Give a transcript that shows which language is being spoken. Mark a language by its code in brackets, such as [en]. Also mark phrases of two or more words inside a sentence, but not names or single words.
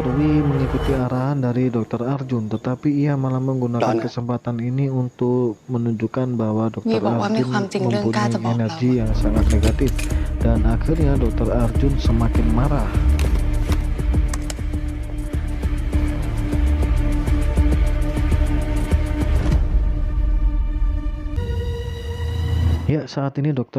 [id] Wi mengikuti arahan dari Dr. Arjun, tetapi ia malah menggunakan Donna. kesempatan ini untuk menunjukkan bahwa Dr. [th] วีบอกว่ามี [id] Arjun [th] ความจริงเรื่องกล้าจะบอก [id] mempunyai [th] เรา [id] energi yang sangat negatif. Dan akhirnya Dr. Arjun semakin marah. Ya, saat ini Dr.